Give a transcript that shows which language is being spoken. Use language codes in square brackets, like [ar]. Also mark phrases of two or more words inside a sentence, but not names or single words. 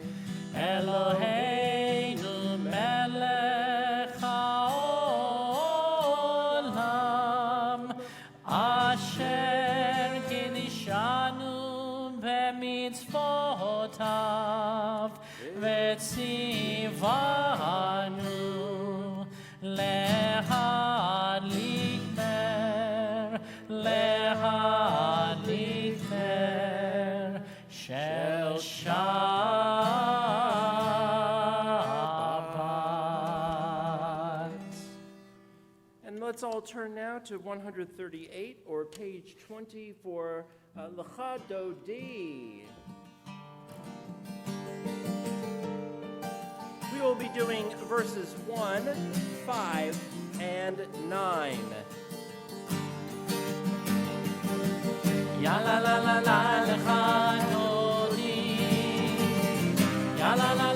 [he] אלהינו מלך העולם, אשר קדשנו במצוותיו, וצונו להדליק נר, להדליק נר של שבת. [en] And let's all turn now to 138, or page 20, for Lecha Dodi. We will be doing verses 1, 5, and 9. Ya la la la la [he] לכה דודי, ya la